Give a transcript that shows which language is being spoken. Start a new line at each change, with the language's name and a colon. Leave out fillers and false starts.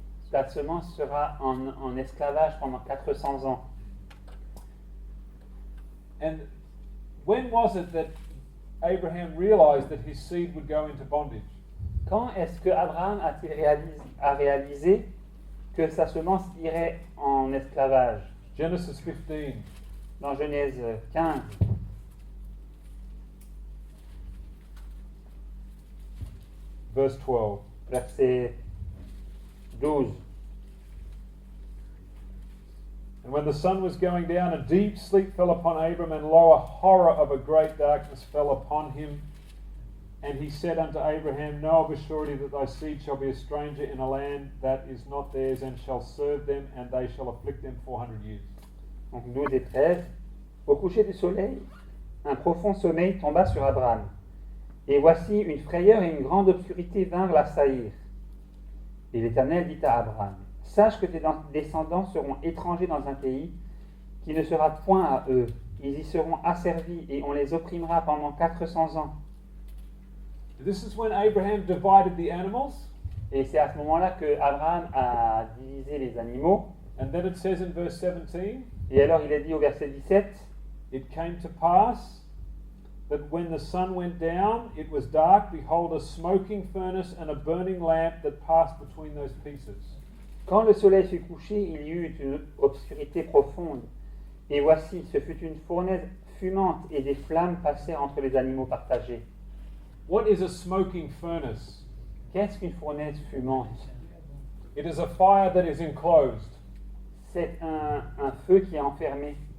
French: Ta semence sera en esclavage pendant 400 ans.
English: And when was it that Abraham realized that his seed would go into bondage?
French: Quand est-ce que Abraham a réalisé que sa semence irait en esclavage?
English: Genesis 15.
French: Dans Genèse 15,
English: Verse 12.
French: verset 12.
English: And when the sun was going down, a deep sleep fell upon Abram, and lo, a horror of a great darkness fell upon him. And he said unto Abraham, Know of a surety that thy seed shall be a stranger in a land that is not theirs, and shall serve them, and they shall afflict them 400 years.
French: Donc 12 et 13. Au coucher du soleil, un profond sommeil tomba sur Abraham. Et voici une frayeur et une grande obscurité vinrent l'assaillir. Et l'Éternel dit à Abraham, sache que tes descendants seront étrangers dans un pays qui ne sera point à eux. Ils y seront asservis et on les opprimera pendant 400 ans.
English: This is when Abraham divided the animals.
French: Et c'est à ce moment-là que Abraham a divisé les animaux.
English: And then it says in verse 17,
French: Et alors il est dit au verset 17,
English: It came to pass that when the sun went down, it was dark, behold, a smoking furnace and a burning lamp that passed between those pieces.
French: quand le soleil fut couché, il y eut une obscurité profonde. Et voici, ce fut une fournaise fumante et des flammes passèrent entre les animaux partagés.
English: What is a smoking furnace?
French: Qu'est-ce qu'une fournaise fumante?
English: It is a fire that is enclosed.
French: C'est un feu qui est enfermé.